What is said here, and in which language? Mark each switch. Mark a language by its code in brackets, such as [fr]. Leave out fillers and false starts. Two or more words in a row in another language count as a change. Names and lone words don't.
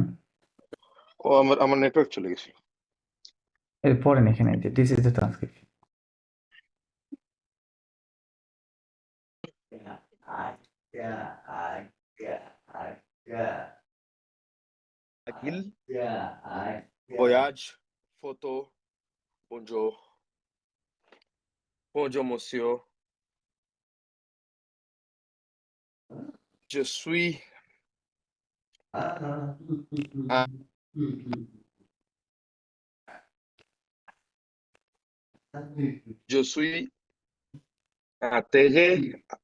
[bn] ও আমার নেটওয়ার্ক চলে গেছে। এর পড়েন এখানে যে [en] this is the transcription. Agil, [fr] voyage, photo, bonjour, bonjour monsieur. Je suis je suis intéressé